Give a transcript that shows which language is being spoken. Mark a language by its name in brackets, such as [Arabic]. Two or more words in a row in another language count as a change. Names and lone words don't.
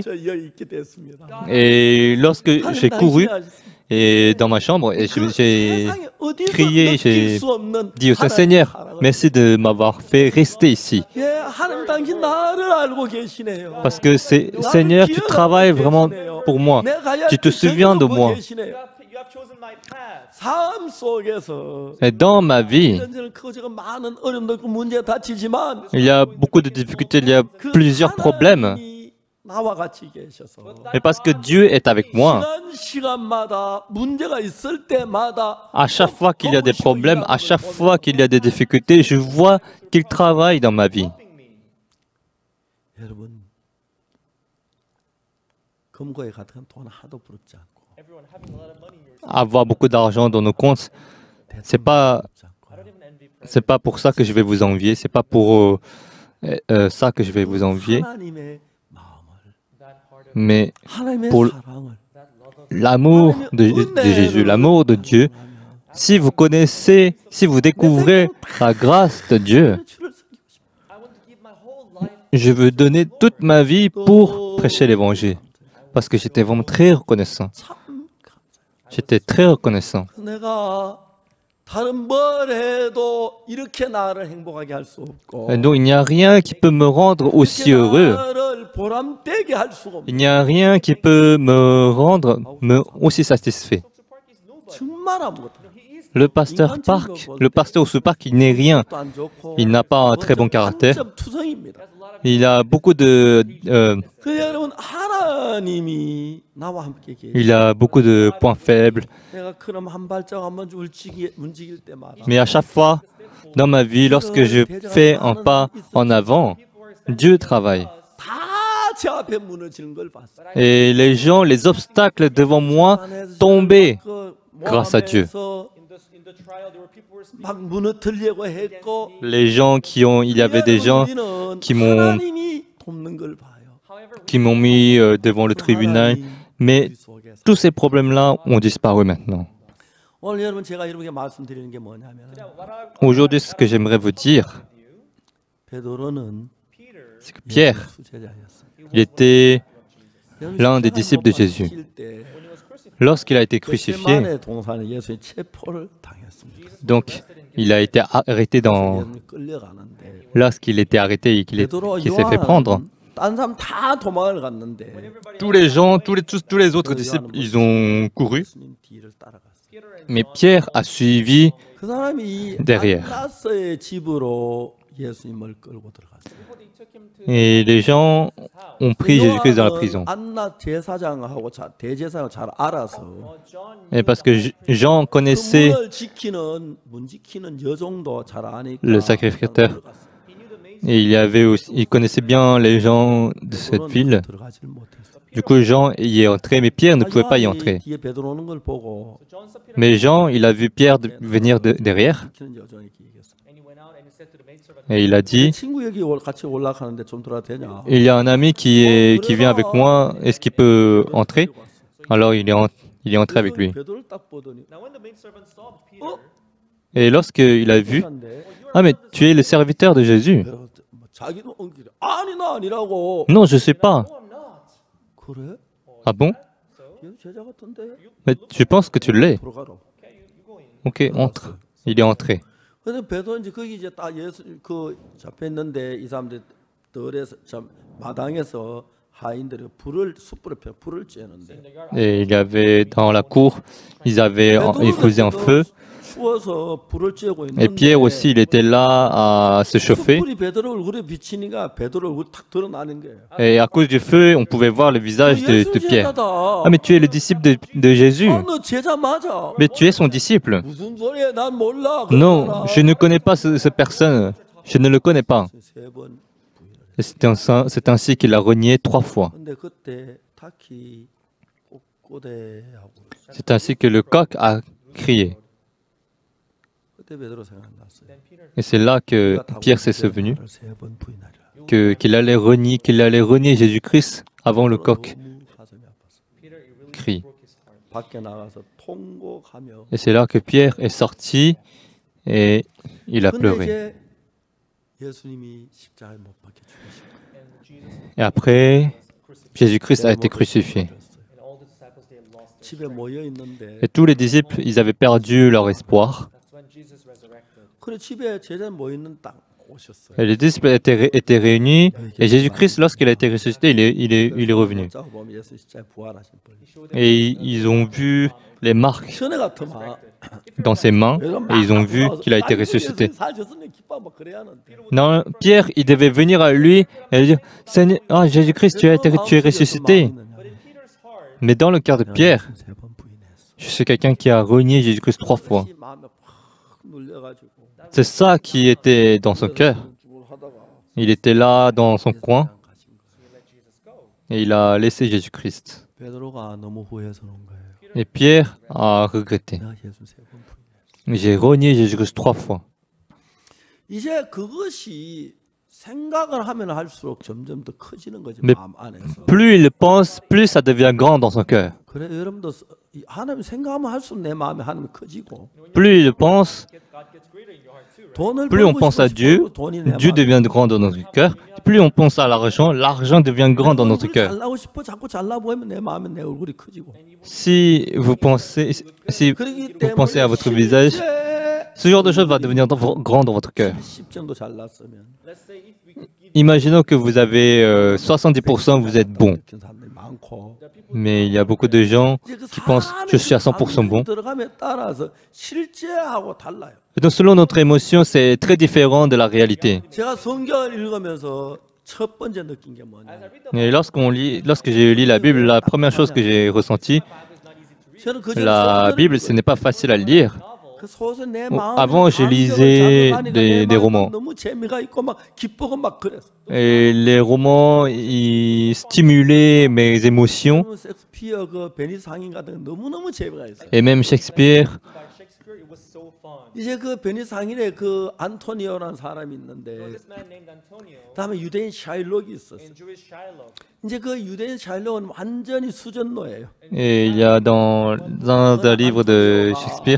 [Korean] 하나님 저 여기 있게 됐습니다. [French] Et lorsque j'ai couru [Korean] 하나님 [French] et dans ma chambre, et [Korean] 그 [French] j'ai [Korean] 세상에 어디서 [French] crié, [Korean] 느낄 [French] j'ai [Korean] 수 없는 [French] dit au [Korean] 하나님의 [French] Seigneur, [Korean] 사랑을 [French] merci de m'avoir fait rester ici. [Korean] 예, 하나님 당신 나를 알고 계시네요. [French] Parce que Seigneur, tu travailles vraiment pour moi. Tu te souviens de moi. [English] You have chosen my path. [Korean] 삶 속에서 [French] Et dans ma vie, [Korean] 이런저런 크고 많은 어려움도 있고 문제가 닥치지만 [French] il y a beaucoup de difficultés, il y a [Korean] 그 [French] plusieurs problèmes. [Korean] 하나님이 나와 같이 계셔서 [French] Et parce que Dieu est avec moi, [Korean] 지난 시간마다 문제가 있을 때마다 [French] à chaque fois qu'il y a des problèmes, à chaque fois qu'il y a des difficultés, je vois qu'il travaille dans ma vie. [Korean] 여러분 금고에 같은 돈 하도 부럽지 않고 [English] Everyone having a lot of money in your [French] Avoir beaucoup d'argent dans nos comptes, c'est pas [Korean] 부럽지 않고 [English] I don't even envy president. [French] c'est pas pour ça que je vais vous envier, c'est pas pour ça que je vais vous envier, [Korean] 하나님의 마음을 [English] That heart of [French] mais [Korean] 하나님의 [French] pour [Korean] 사랑을 [English] that love of [French] l'amour de Jésus, l'amour de Dieu. Si vous connaissez, si vous découvrez la grâce de Dieu, [Korean] 주를 섬기고 싶어. [English] I want to give my whole life. [French] je veux donner toute ma vie pour prêcher l'évangile. Parce que j'étais vraiment très reconnaissant. [Korean] 참 감사해요. [French] J'étais très reconnaissant. [Korean] 내가 다른 뭘 해도 이렇게 나를 행복하게 할 수 없고 [French] Et donc il n'y a rien qui peut me rendre aussi [Korean] 이렇게 [French] heureux. [Korean] 나를 보람되게 할 수가 [French] Il [Korean] 없고 [French] n'y a rien qui peut me rendre aussi satisfait. [English] So Park is nobody. [Korean] 정말 아무것도 [English] He is [French] Le pasteur Park, le pasteur Osu Park, il n'est rien. [Korean] 안 좋고 [French] Il n'a pas un très bon caractère. [Korean] 완전 투성입니다. [French] Il a beaucoup de [Korean] 그 여러분 하나님이 나와 함께 계시. [French] il a beaucoup de points faibles. [Korean] 내가 그럼 한 발짝 한번 움직일 때마다 [French] Mais à chaque fois dans ma vie, lorsque je fais un pas en avant, Dieu travaille. [Korean] 다 제 앞에 무너지는 걸 봤어요. [French] Et les gens, les obstacles devant moi tombaient grâce à Dieu. [English] in the trial. There were people who were speaking. [Korean] 막 무너뜨리려고 했고 [French] Les gens il y avait des gens qui m'ont [Korean] 하나님이 돕는 걸 봐요. [English] However, [French] qui m'ont mis devant le tribunal, mais tous ces problèmes-là ont disparu maintenant. [Korean] 오늘 여러분 제가 이렇게 말씀드리는 게 뭐냐면 [English] what I [French] Aujourd'hui, ce que j'aimerais vous dire, [Korean] 베드로는 [English] Peter, [French] c'est que Pierre, [Korean] 수제자였어요. [French] il était [Korean] 여러분, [French] l'un des [Korean] 십자가에 [French] disciples [Korean] 못 [French] de Jésus. [Korean] 박히실 때 [English] when he was crucified, [French] Lorsqu'il a été crucifié, [Korean] 겟세마네 동산에 예수의 체포를 당했습니다. [French] donc il a été arrêté dans... [Korean] 예수님이 끌려가는데 [French] Lorsqu'il était arrêté et qu'il [Korean] 베드로 [French] s'est fait prendre, [Korean] 딴 사람 다 도망을 갔는데 [French] tous les gens, tous les autres disciples, ils ont couru, [Korean] 예수님 뒤를 따라갔어요. [English] Peter and [French] mais Pierre a suivi [Korean] 그 사람이 [French] derrière. [Korean] 안나스의 집으로 예수님을 끌고 들어갔어요. [English] they took him to [French] Et les gens ont pris Jésus-Christ dans la [Korean] 요한은 [French] prison. [Korean] 안나 제사장하고 대제사장을 잘 알아서 [English] John. [French] Et parce que Jean [Korean] 그 [French] connaissait [Korean] 문 지키는 여종도 잘 아니까 [French] Le sacrificateur. [Korean] 들어갔어요. [English] He knew the maid. [French] Et il connaissait bien les gens de cette ville. [Korean] 들어가지를 못했어. [French] Du coup, Jean y est entré, mais Pierre ne pouvait pas y [Korean] 요한이 [French] entrer. [Korean] 뒤에 베드로 오는 걸 보고 [English] So John saw Peter [French] Mais Jean, il a vu Pierre venir derrière [Korean] 시키는 여종에게 얘기했어. [English] and he went out and he said to the maidservant, [French] et il a [Korean] 내 [French] dit, [Korean] 친구 여기 같이 올라가는데 좀 들어도 되냐? [French] il y a un ami qui vient avec moi, est-ce qu'il peut entrer? Alors il est entré avec lui. [Korean] 베드로를 딱 보더니 [English] now when the maidservant saw Peter, [Korean] 어? [French] Et lorsqu'il a vu, [Korean] 한데 [French] ah mais tu es le serviteur de Jésus. [Korean] 베드로 자기도 엉키래. 아니 나 아니라고. [French] Non, je sais pas. [English] oh, I'm not. [Korean] 그래? [French] Ah bon? [Korean] 얘 제자 같은데? [French] Mais je pense que tu l'es. [Korean] 들어가라. [English] Okay, you go in. [French] Ok, entre. Il est entré. [Korean] 근데 베드로 이제 거기 이제 딱 예수 그 잡혀 있는데 이 사람들 들에서 참 마당에서 하인들이 숯불을 펴 불을 쬐는데 [French] Et il y avait dans la cour, ils faisaient un feu. [Korean] 추워서 불을 쬐고 [French] Et Pierre aussi, il était là à se chauffer. [Korean] 숯불이 베드로 얼굴에 비치니까 베드로 얼굴이 탁 드러나는 거예요. [French] Et à cause du feu, on pouvait voir le visage de Pierre. [Korean] 제자다. [French] Ah mais tu es le disciple de Jésus. [Korean] 아, 너 제자 맞아. [French] Mais tu es son disciple. [Korean] 무슨 소리야? 난 몰라. [French] Non, je ne connais pas cette personne. Je ne le connais pas. [Korean] 세번 [French] Et c'est ainsi qu'il a renié 3 fois. [Korean] 근데 그때 타키 꼬꼬대하고 [French] C'est ainsi que le coq a crié. [Korean] 그때 베드로 생각났어요. [French] Et c'est là que Pierre s'est souvenu [Korean] 세번 부인하리라. [French] qu'il allait renier Jésus-Christ avant le coq [Korean] 너무 가슴이 아팠어. [English] Peter, it really [French] crie. [English] broke his heart. [Korean] 밖에 나가서 통곡하며. [French] Et c'est là que Pierre est sorti et il a [Korean] 근데 [French] pleuré. [Korean] 이제 예수님이 십자가에 못 박혀 죽으신 거예요. [English] And Jesus [French] Et après, [English] crucified. [French] Jésus-Christ a été crucifié. [English] And all the disciples, they had lost their [Korean] 집에 모여 있는데 [French] Et tous les disciples, ils avaient perdu leur espoir. [English] That's when Jesus resurrected. [Korean] 그래 집에 제자 모여 있는 딱 오셨어요. [French] Et les disciples étaient réunis. Et Jésus-Christ, lorsqu'il a été ressuscité, il est revenu. [Korean] 자 보면 예수 십자가에 부활하신 분. [English] He showed them [French] Et ils ont vu les marques [Korean] 전에 같으면 [French] dans ses mains et ils ont vu qu'il a été ressuscité. [Korean] 살셨으면 기뻐 막 그래야 하는데. [French] Non, Pierre, il devait venir à lui et dire, Seigneur, ah, Jésus-Christ, tu es ressuscité. [English] but in Peter's heart, [French] Mais dans le cœur de Pierre, [Korean] 세번 부인했어. [French] je suis quelqu'un qui a renié Jésus-Christ 3 fois. [Korean] 다시 마음에 팍 눌려가지고 [French] C'est ça qui était dans son cœur. [Korean] 하다가 [French] Il était là dans son coin [Korean] 가신 거예요. [English] he let Jesus go. [French] et il a laissé Jésus-Christ. [Korean] 베드로가 너무 후회해서 그런 거예요. [French] Et Pierre a regretté. [Korean] 내가 예수 세번 부인했어. [French] J'ai renié Jésus-Christ 3 fois. [Korean] 이제 그것이 생각을 하면 할수록 점점 더 커지는 거지 [French] Mais [Korean] 마음 안에서. [French] Plus il le pense, plus ça devient grand dans son cœur. [Korean] 그래 여러분도 하나님 생각하면 할수록 내 마음이 하나님 커지고 [French] Plus il le pense, [English] God gets greater in your heart too, right? [Korean] 돈을 [French] plus on [Korean] 벌고 [French] pense à [Korean] 싶어 [French] Dieu, [Korean] 싶어도 돈이 내 [French] Dieu [Korean] 마음에 [French] devient grand dans notre cœur. Plus on pense à l'argent, l'argent devient grand dans notre [Korean] 얼굴이 [French] cœur. [Korean] 잘나고 싶어 자꾸 잘나 보이면 내 마음에 내 얼굴이 커지고. [French] Si vous pensez à votre visage, ce genre de choses va devenir grand dans votre cœur. [Korean] 10정도 잘났으면 [English] Let's say if we could give [French] Imaginons que vous avez 70%, vous êtes bon. [Korean] 느낀 사람들이 많고. [French] Mais il y a beaucoup de gens [Korean] 이제 그 [French] qui pensent je suis à 100% bon. [Korean] 들어감에 따라서 실제하고 달라요. [French] Et donc selon notre émotion, c'est très différent de la réalité. [Korean] 제가 성경을 읽으면서 첫 번째 느낀 게 뭐냐? [English] as I read the [French] Et lorsque j'ai lu la Bible, la première chose que j'ai ressentie, [English] Bible is not easy to read. [Korean] 저는 그 [French] la Bible, ce n'est pas facile à lire. [Korean] 그 소설 내 Oh, 마음에 [French] avant, je [Korean] 감정을 [French] lisais [Korean] 자극하니까 내 [French] des [Korean] 마음에 [French] romans. [Korean] 너무 재미가 있고 막 기쁘고 막 그랬어. [French] Et les romans, ils stimulaient mes émotions. [Korean] 섹스피어 그 베니스 상인 같은 거 너무너무 재미가 있어. [French] Et même Shakespeare, [English] By Shakespeare, it was so fun. [Korean] 이제 그 베니스 상인에 그 안토니오라는 사람이 있는데 [English] This man named Antonio [Korean] 다음에 유대인 샤일록이 있었어. [English] and Jewish Shiloh. [Korean] 이제 그 유대인 샤일록은 완전히 수전노예요. [French] et il y a dans un des livres de Shakespeare,